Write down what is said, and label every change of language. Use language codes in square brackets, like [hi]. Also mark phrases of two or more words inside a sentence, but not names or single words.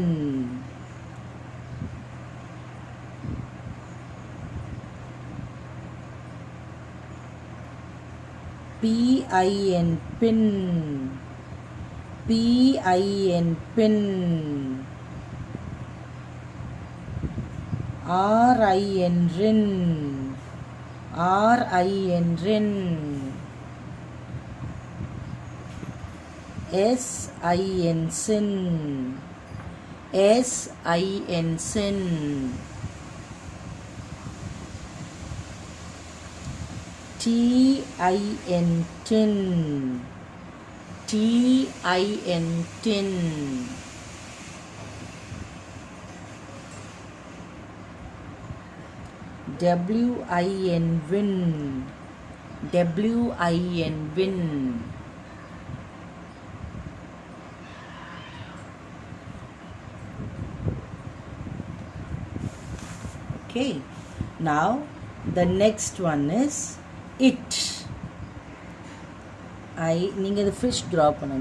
[en] P I N pin. P I N pin. R I N rin. R I N rin. S I N sin. S I N sin. T I N tin. T I N tin. W I N win. W I N win. Okay, now the next one is it. [ta] நீங்க [en] the fish draw [ta] பண்ணுங்க.